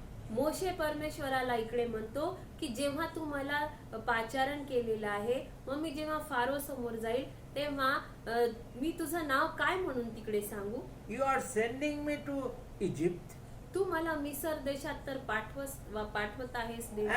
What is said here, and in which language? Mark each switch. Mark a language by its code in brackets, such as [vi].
[mr] मोशे परमेश्वराला इकडे म्हणतो की जेव्हा तू मला पाचारण केलेलं आहे मग मी जेव्हा फारो समोर जाईल तेव्हा मी तुझं नाव काय म्हणून तिकडे सांगू. [en] You are sending me to Egypt. [mr] तू मला मिसर देशात तर पाठवत आहेस देव.